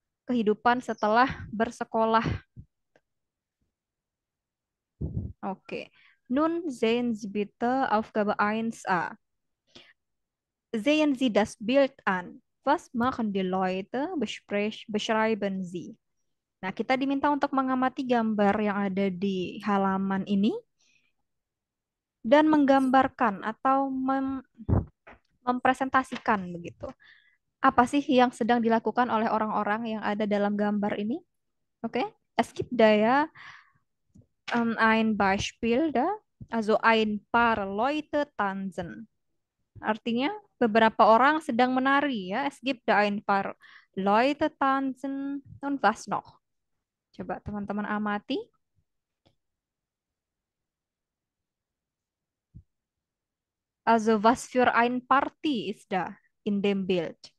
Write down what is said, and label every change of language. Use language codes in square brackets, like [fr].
[id] Kehidupan setelah bersekolah. Oke. [de] Nun sehen Sie bitte Aufgabe 1a. Sehen Sie das Bild an. Was machen die Leute? Beschreiben sie. [id] Nah, kita diminta untuk mengamati gambar yang ada di halaman ini dan menggambarkan atau mempresentasikan begitu. Apa sih yang sedang dilakukan oleh orang-orang yang ada dalam gambar ini? [de] Oke, es gibt da ya ein Beispiel da, also ein paar Leute tanzen. [id] Artinya beberapa orang sedang menari ya. [de] Es gibt da ein paar Leute tanzen und was noch? [id] Coba teman-teman amati. [de] Also was für ein Party ist da in dem Bild?